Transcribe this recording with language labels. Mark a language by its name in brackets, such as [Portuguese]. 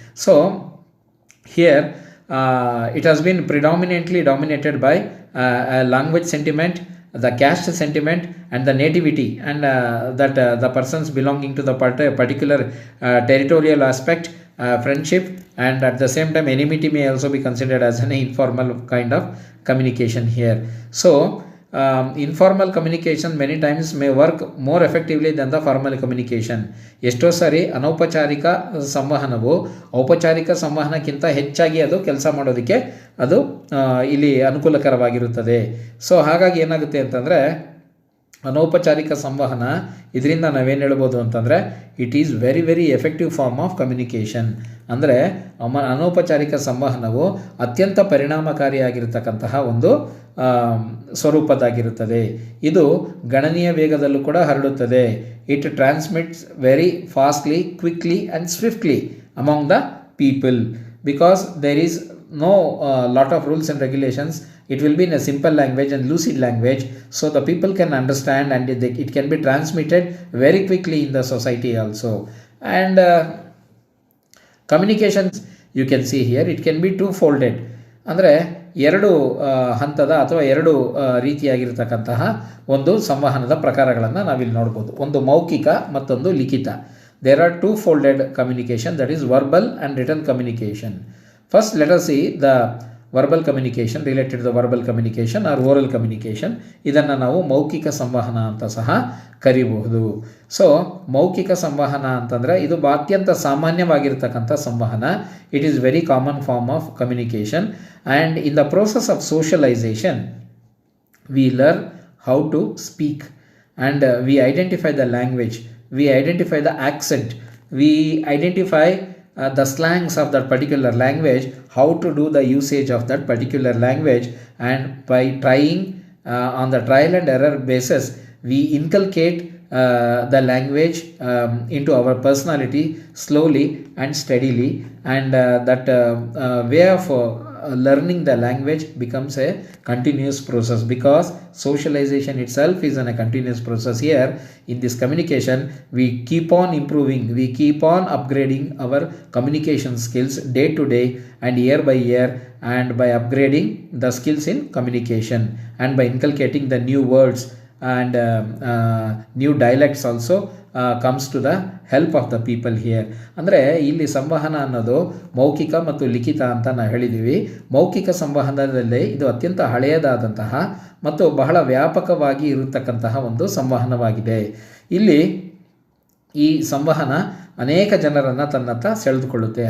[English] So here it has been predominantly dominated by language sentiment, the caste sentiment, and the nativity, and that the persons belonging to the particular territorial aspect, friendship, and at the same time enmity may also be considered as an informal kind of communication here. So informal communication many times may work more effectively than the formal communication. [Kannada] ಎಷ್ಟೋ ಸಾರಿ ಅನೌಪಚಾರಿಕ ಸಂವಹನವು ಔಪಚಾರಿಕ ಸಂವಹನಕ್ಕಿಂತ ಹೆಚ್ಚಾಗಿ ಅದು ಕೆಲಸ ಮಾಡೋದಕ್ಕೆ ಅದು ಇಲ್ಲಿ ಅನುಕೂಲಕರವಾಗಿರುತ್ತದೆ. ಸೊ ಹಾಗಾಗಿ ಏನಾಗುತ್ತೆ ಅಂತಂದರೆ, ಅನೌಪಚಾರಿಕ ಸಂವಹನ ಇದರಿಂದ ನಾವೇನು ಹೇಳ್ಬೋದು ಅಂತಂದರೆ, [English] It is very very effective form of communication. [Kannada] ಅಂದರೆ ಅನೌಪಚಾರಿಕ ಸಂವಹನವು ಅತ್ಯಂತ ಪರಿಣಾಮಕಾರಿಯಾಗಿರ್ತಕ್ಕಂತಹ ಒಂದು ಸ್ವರೂಪದಾಗಿರುತ್ತದೆ. ಇದು ಗಣನೀಯ ವೇಗದಲ್ಲೂ ಕೂಡ ಹರಡುತ್ತದೆ. [English] It transmits very fastly, quickly and swiftly among the people, because there is no lot of rules and regulations. It will be in a simple language and lucid language, so the people can understand, and it can be transmitted very quickly in the society also. And communications, you can see here, it can be two-folded. ಅಂದರೆ [Kannada] ಎರಡು ಹಂತದ ಅಥವಾ ಎರಡು ರೀತಿಯಾಗಿರ್ತಕ್ಕಂತಹ ಒಂದು ಸಂವಹನದ ಪ್ರಕಾರಗಳನ್ನು ನಾವಿಲ್ಲಿ ನೋಡ್ಬೋದು. ಒಂದು ಮೌಖಿಕ, ಮತ್ತೊಂದು ಲಿಖಿತ. [English] There are two folded communication, that is verbal and written communication. First, let us see the verbal communication, related to the verbal communication or oral communication. [Kannada] ಇದನ್ನು ನಾವು ಮೌಖಿಕ ಸಂವಹನ ಅಂತ ಸಹ ಕರಿಬಹುದು. ಸೊ ಮೌಖಿಕ ಸಂವಹನ ಅಂತಂದರೆ ಇದು ಅತ್ಯಂತ ಸಾಮಾನ್ಯವಾಗಿರ್ತಕ್ಕಂಥ ಸಂವಹನ. [English] It is very common form of communication, and in the process of socialization we learn how to speak, and we identify the language, we identify the accent, we identify the slangs of that particular language, how to do the usage of that particular language, and by trying on the trial and error basis we inculcate the language into our personality slowly and steadily, and that way of learning the language becomes a continuous process, because socialization itself is a continuous process. Here in this communication we keep on improving, we keep on upgrading our communication skills day to day and year by year, and by upgrading the skills in communication and by inculcating the new words and new dialects also comes to the help of the people here. [Kannada] ಅಂದರೆ ಇಲ್ಲಿ ಸಂವಹನ ಅನ್ನೋದು ಮೌಖಿಕ ಮತ್ತು ಲಿಖಿತ ಅಂತ ನಾವು ಹೇಳಿದ್ದೀವಿ. ಮೌಖಿಕ ಸಂವಹನದಲ್ಲಿ ಇದು ಅತ್ಯಂತ ಹಳೆಯದಾದಂತಹ ಮತ್ತು ಬಹಳ ವ್ಯಾಪಕವಾಗಿ ಇರತಕ್ಕಂತಹ ಒಂದು ಸಂವಹನವಾಗಿದೆ. ಇಲ್ಲಿ ಈ ಸಂವಹನ ಅನೇಕ ಜನರನ್ನು ತನ್ನತ್ತ ಸೆಳೆದುಕೊಳ್ಳುತ್ತೆ.